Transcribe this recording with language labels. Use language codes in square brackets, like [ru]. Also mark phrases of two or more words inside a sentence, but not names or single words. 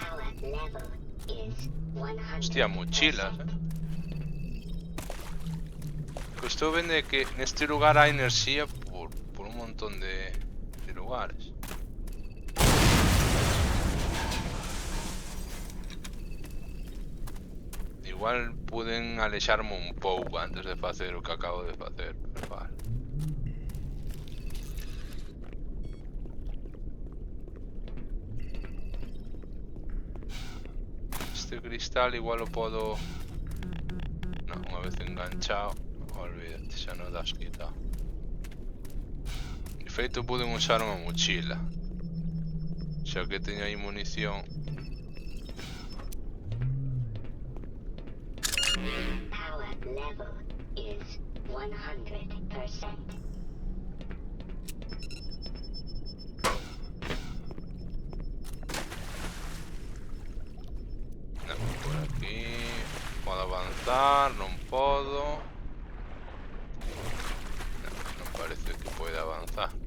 [es] Hostia, mochilas, Esto vende que en este lugar hay energía por un montón de lugares. [gl] Igual pueden alexarme un pouco antes de facer o que acabo de facer, pero vale. [es] Este cristal igual lo puedo... [gl] No, unha vez enganchado, olvídate, xa non das quitado. De feito, pude usar unha mochila. Xa que teño aí munición. [en] Power level is 100%. [gl] No, por aquí podo avanzar, non podo. No, non parece que poida avanzar.